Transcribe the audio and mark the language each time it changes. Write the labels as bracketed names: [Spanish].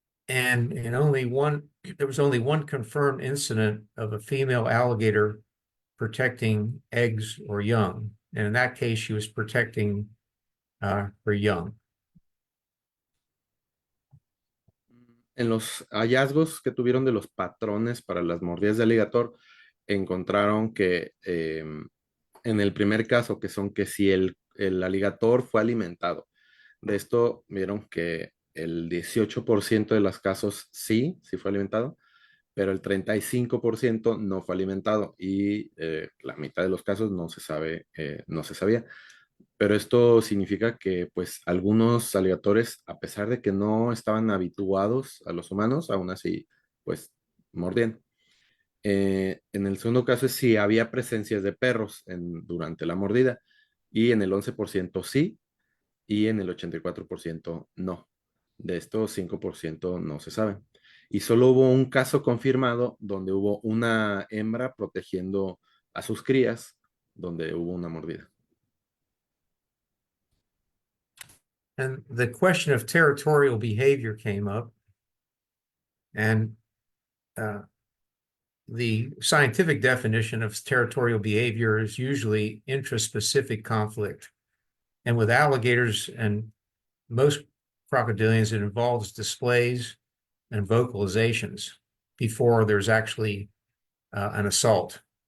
[English] And there was only one confirmed incident of a female alligator protecting eggs or young. And in that case, she was protecting her young. [Spanish] En los hallazgos que tuvieron de los patrones para las mordidas de alligator, encontraron que en el primer caso, que son que si el alligator fue alimentado, de esto vieron que el 18% de los casos sí fue alimentado, pero el 35% no fue alimentado y la mitad de los casos no se sabía. Pero esto significa que pues algunos alligatores, a pesar de que no estaban habituados a los humanos, aún así pues mordían. En el segundo caso es si había presencias de perros durante la mordida y en el 11% sí y en el 84% no. De estos 5% no se sabe. Y solo hubo un caso confirmado donde hubo una hembra protegiendo a sus crías, donde hubo una mordida. [English] And the question of territorial behavior came up. And the scientific definition of territorial behavior is usually intraspecific conflict. And with alligators and most crocodilians, it involves displays and vocalizations before there's actually an assault.